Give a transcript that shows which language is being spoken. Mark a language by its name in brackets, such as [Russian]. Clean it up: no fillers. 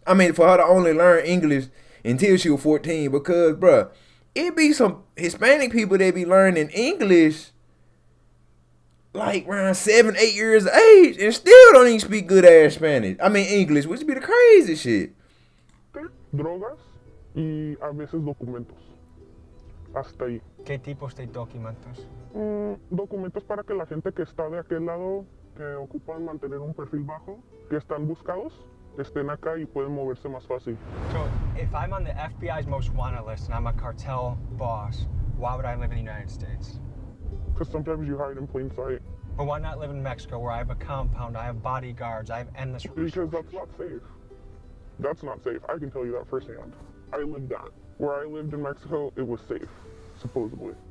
[English] I mean, for her to only learn English until she was 14. Because, bruh, it be some Hispanic people that be learning English like around 7, 8 years of age and still don't even speak good ass Spanish. I mean English, which be the crazy shit. [Spanish] Drogas y a veces documentos. Hasta ahí. ¿Qué tipos de documentos? Documentos para que la gente que está de aquel lado, que ocupan mantener un perfil bajo, que están buscados, estén acá y pueden moverse más fácil. [English] So, if I'm on the FBI's most wanted list and I'm a cartel boss, why would I live in the United States? Because sometimes you hide in plain sight. But why not live in Mexico where I have a compound, I have bodyguards, I have endless resources? Because that's not safe. That's not safe. I can tell you that firsthand. I lived that. Where I lived in Mexico, it was safe, supposedly.